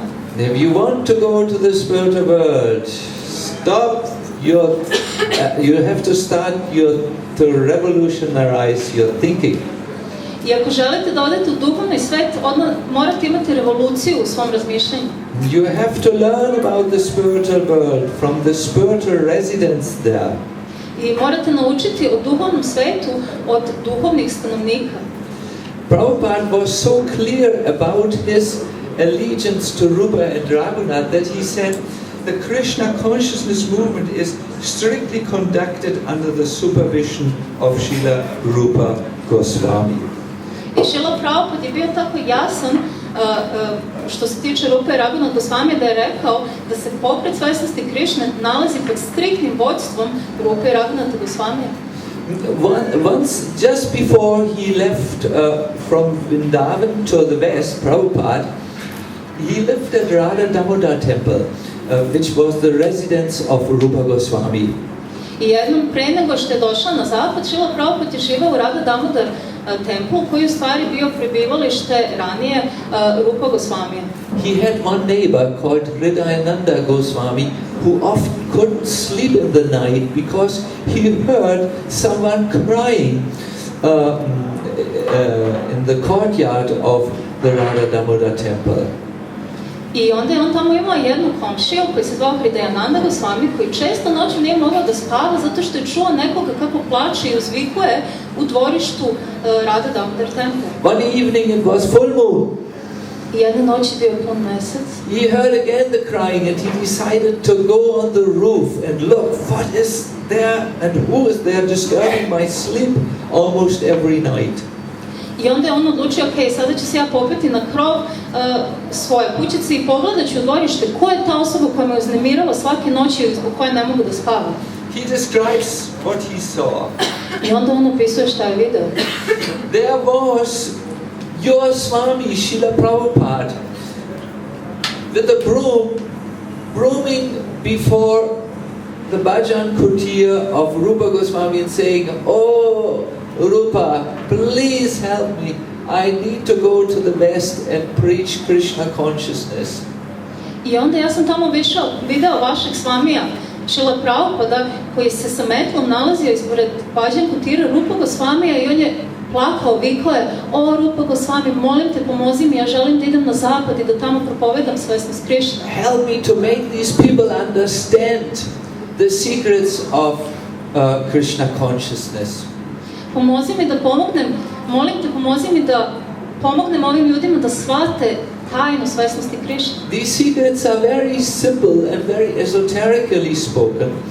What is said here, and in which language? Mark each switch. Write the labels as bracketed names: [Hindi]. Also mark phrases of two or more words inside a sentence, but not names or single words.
[English] If you want to go to the spiritual world, stop your. You have to start to revolutionize your thinking. [Serbian] I ako želite da odete u duhovni svet, odmah morate imati revoluciju u svom razmišljanju. [English] You have to learn about the spiritual world from the spiritual residents there. [Serbian] I morate naučiti o duhovnom svetu od duhovnih stanovnika. [English] Prabhupada was so clear about his allegiance to Rupa and Raghunath that he said the Krishna consciousness movement is strictly conducted under the supervision of Srila Rupa Goswami. [Serbian] I Srila Prabhupada je bio tako jasan što se tiče Rupe i Raghunath Goswami da je rekao da se pokret svesnosti Krišne nalazi pod striktnim vodstvom Rupe i Raghunath Goswami. [English] Once, just before he left from Vrindavan to the west, Prabhupada, he lived at Radha Damodar temple, which was the residence of Rupa Goswami. [Serbian] I jednom pre nego što je došao na zapad, Srila Prabhupada je živao u Radha Damodar templu, koji u stvari bio prebivalište ranije Rupa Goswamija. [English] He had one neighbor called Hridayananda Goswami who often couldn't sleep in the night because he heard someone crying in the courtyard of the Radha Damodar temple. [Serbian] I onda je on tamo imao jednu komšiju koji se zvao Hridayananda Swami, koji često noću nije mogao da spava zato što je čuo nekoga kako plače i uzvikuje u dvorištu Radha Damodar temple. [English] One evening it was full moon. [Serbian] I jedne noći bio pun mesec. [English] He heard again the crying and he decided to go on the roof and look what is there and who is there disturbing my sleep almost every night. [Serbian] I onda je on odlučio, ok, sada ću se ja popeti na krov svoje kućice i pogledat ću u dvorište ko je ta osoba koja me uznemirala svake noći i zbog koje ne mogu da spavam. [English] He describes what he saw. [Serbian] I onda on opisuje šta je video. [English] There was your Swami, Srila Prabhupada, with a broom, brooming before the bhajan kutir of Rupa Goswami and saying, "Oh, Rupa, please help me. I need to go to the West and preach Krishna consciousness." [Serbian] I onda ja sam tamo video vašeg Svamija, Srila Prabhupada, koji se sa metlom nalazio ispred bhajan kutira Rupa Goswamija i on je plakao, vikao je, "O Rupa Goswami, molim te, pomozi mi, ja želim da idem na zapad i da tamo propovedam svesnost Krishna. [English] Help me to make these people understand the secrets of Krishna consciousness." [Serbian] Pomozi mi da pomognem, molim te, pomozi mi da pomognem ovim ljudima da shvate tajnu svesnosti Krishna. [English] These secrets are very simple and very esoterically spoken.